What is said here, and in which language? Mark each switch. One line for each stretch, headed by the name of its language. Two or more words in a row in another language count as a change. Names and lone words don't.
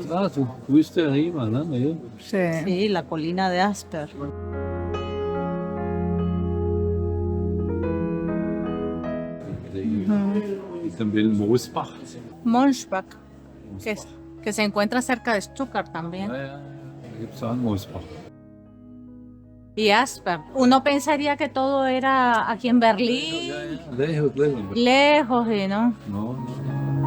Spanish: Ah, tú fuiste arriba, ¿no? Sí. Sí, la colina de Asper. Y también Mosbach. Mönchbach, que se encuentra cerca de Stuttgart también.
German: Da gibt es auch einen Mosbach.
Spanish: Y Asper. Uno pensaría que todo era aquí en Berlín, Lejos, lejos. lejos, y no. No, no.